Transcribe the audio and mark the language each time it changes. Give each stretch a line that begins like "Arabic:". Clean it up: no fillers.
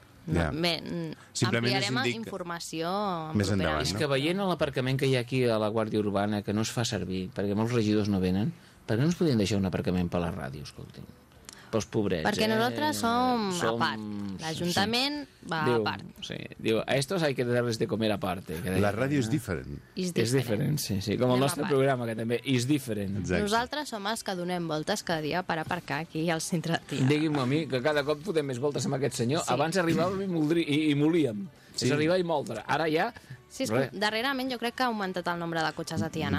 Catalan: No, ja. Bé, simplement ampliarem informació més endavant, no? És que veient l'aparcament que hi ha aquí a la Guàrdia Urbana, que no es fa servir, perquè molts regidors no venen, per què no ens podien deixar un aparcament per la ràdio, escolti'm? Pels pobrets, perquè nosaltres som a part. L'Ajuntament va diu, a part. Sí, diu,
Spanish: a estos hay que darles de comer a parte.
Catalan: La ràdio és diferent. És diferent, sí, sí. Com el nostre programa, que també és diferent. Nosaltres som els que donem voltes cada dia per aparcar aquí al centre de Tiana. Digui-m'ho a mi, que cada cop podem més voltes amb aquest senyor. Sí. Abans arribàvem i molíem. Sí. És arribar i moldre. Ara ja... Sí, és que darrerament jo crec que ha augmentat el nombre de cotxes a Tiana.